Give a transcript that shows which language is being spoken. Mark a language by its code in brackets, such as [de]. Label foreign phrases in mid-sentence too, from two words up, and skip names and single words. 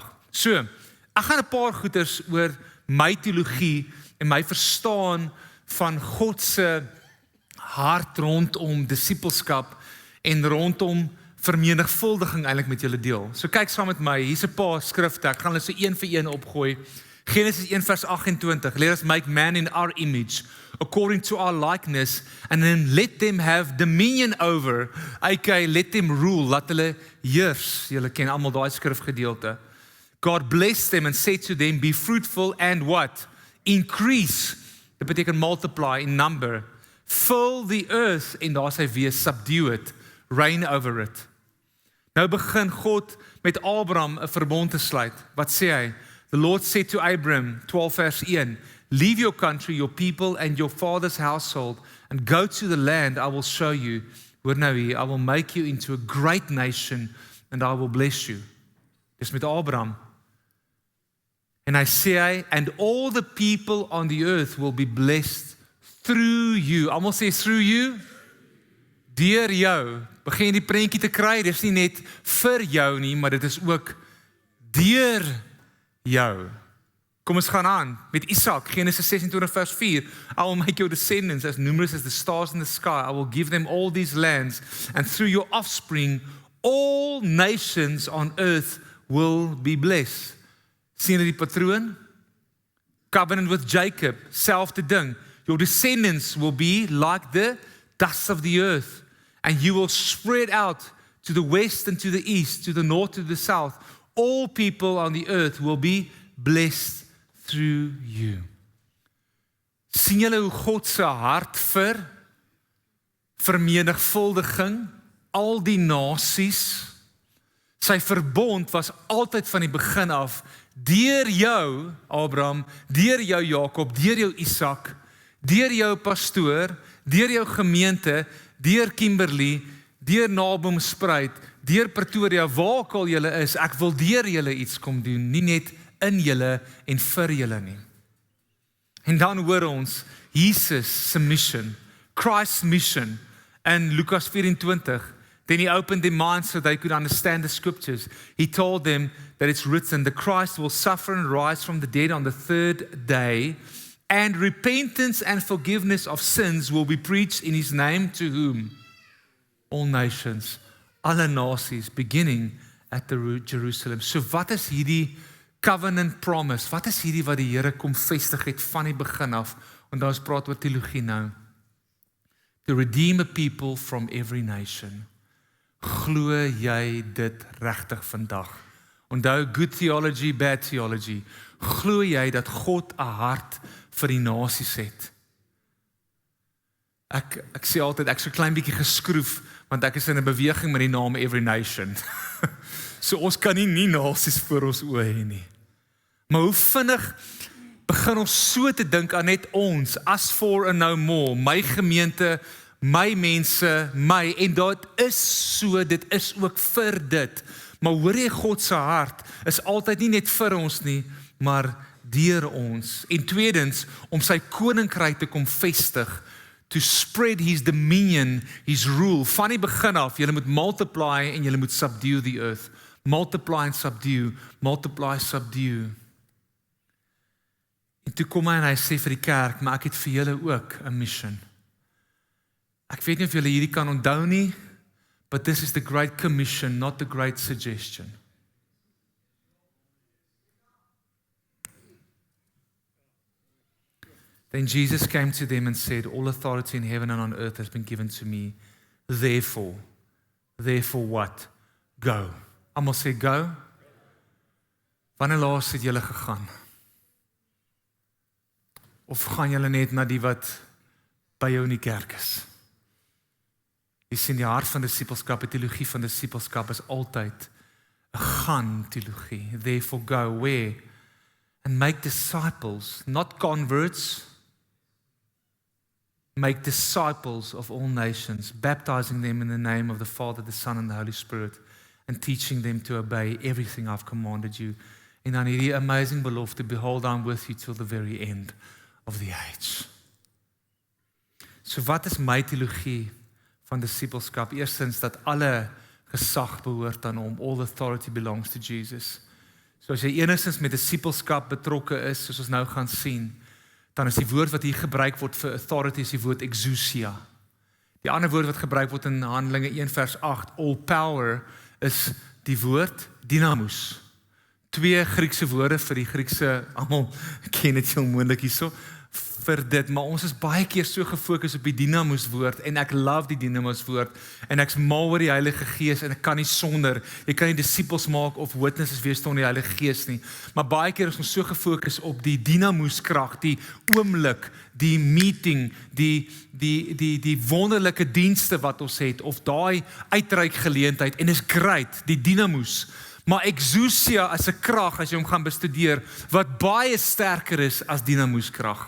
[af] So, ek gaan 'n paar goeters oor my teologie en my verstaan van God se hart rondom disippelskap en rondom vermenigvuldiging eintlik met julle deel. So kyk saam met my, hier's 'n paar skrifte, ek gaan hulle so een vir een opgooi. Genesis 1 vers 28, [en] let us make man in our image, according to our likeness, and then let them have dominion over, aka let them rule, [af] laat hulle heers. Julle ken almal daai skrifgedeelte. [en] God blessed them and said to them, be fruitful and what? Increase. [af] Dit beteken [en] multiply in number. Fill the earth, [af] en daar sê weer, [en] subdue it, reign over it. [af] Nou begin God met Abraham 'n verbond te sluit. Wat sê hy? [en] The Lord said to Abraham, 12 vers 1, leave your country, your people and your father's household and go to the land I will show you. [af] Hoor nou hier, [en] I will make you into a great nation and I will bless you. [af] Dis met Abraham. En hy sê, [en] and all the people on the earth will be blessed through you. [af] Almal sê [en] through you? [af] Deur jou. Begin die prentjie te kry, dis nie net vir jou nie, maar dit is ook deur jou. Kom ons gaan aan met Isak, Genesis 26 vers 4. [en] I will make your descendants as numerous as the stars in the sky. I will give them all these lands, and through your offspring all nations on earth will be blessed. [af] Sien die patroon? [en] Covenant with Jacob, selfde ding. Your descendants will be like the dust of the earth, and you will spread out to the west and to the east, to the north, to the south. All people on the earth will be blessed through you. [af] sien julle hoe God se hart vir vermenigvuldiging, al die nasies, sy verbond was altyd van die begin af, deur jou, Abraham, deur jou Jakob, deur jou Isak, deur jou pastoor, deur jou gemeente, deur Kimberley, deur Nabom Spruit, deur Pretoria, waar ook al julle is, ek wil deur julle iets kom doen, nie net in julle en vir julle nie. En dan hoor ons, Jesus se mission, [en] Christ's mission, in Lukas 24, then he opened their minds so they could understand the scriptures. He told them that it's written, the Christ will suffer and rise from the dead on the third day, and repentance and forgiveness of sins will be preached in his name to whom? All nations, [af] alle nasies, [en] beginning at the Jerusalem. [af] So wat is hierdie [en] covenant promise? [af] Wat is hierdie wat die Here kom vestig het van die begin af? En ons praat oor teologie nou. [en] To redeem a people from every nation. [af] Glo jy dit regtig vandag? Onthou, [en] good theology, bad theology. [af] Glo jy dat God 'n hart vir die nasies het? Ek sê altyd, ek so klein bietjie geskroef, want ek is in 'n beweging met die naam Every Nation. So ons kan nie nasies voor ons oë hê nie. Maar hoe vinnig begin ons so te dink aan net ons, [en] as for and no more, [af] my gemeente, my mense, my, en dit is so, dit is ook vir dit. Maar hoor jy, God se hart is altyd nie net vir ons nie, maar deur ons. En tweedens, om sy koninkryk te kom vestig, [en] to spread his dominion, his rule, [af] van die begin af, julle moet multiply en julle moet [en] subdue the earth. Multiply and subdue, multiply, subdue. [af] En toe kom hy en hy sê vir die kerk, maar ek het vir julle ook 'n mission. Ek weet nie of julle hierdie kan onthou nie, [en] but this is the Great Commission, not the Great Suggestion. Then Jesus came to them and said, all authority in heaven and on earth has been given to me. Therefore what? Go. [af] Almal sê go. Wanneer laas het julle gegaan? Of gaan julle net na die wat by jou in die kerk is? Jy sien, die hart van disipelskap, die teologie van disipelskap is altyd 'n gaan teologie. [en] Therefore go, where? And make disciples, not converts. Make disciples of all nations, baptizing them in the name of the Father, the Son, and the Holy Spirit, and teaching them to obey everything I've commanded you. [af] En dan hierdie amazing belofte, [en] behold, I'm with you till the very end of the age. [af] So wat is my teologie van disipelskap? Eerstens dat alle gesag behoort aan hom. [en] All authority belongs to Jesus. [af] So as jy enigstens met disipelskap betrokke is, soos ons nou gaan sien, dan is die woord wat hier gebruik word vir authority is die woord exousia. Die ander woord wat gebruik word in Handelinge 1 vers 8, [en] all power, [af] is die woord dynamos. 2 Griekse woorde vir die Griekse, almal ken dit heel moontlik hierso, vir dit, maar ons is baie keer so gefokus op die dynamos woord, en ek love die dynamos woord, en ek's mal oor die Heilige Gees, en ek kan nie sonder, jy kan nie disciples maak of witnesses wees sonder die Heilige Gees nie, maar baie keer is ons so gefokus op die dynamos krag, die oomblik, die meeting, die wonderlike dienste wat ons het, of daai uitreik geleentheid, en is great, die dynamos, maar exousia is 'n krag, as jy hom gaan bestudeer, wat baie sterker is as dynamos krag.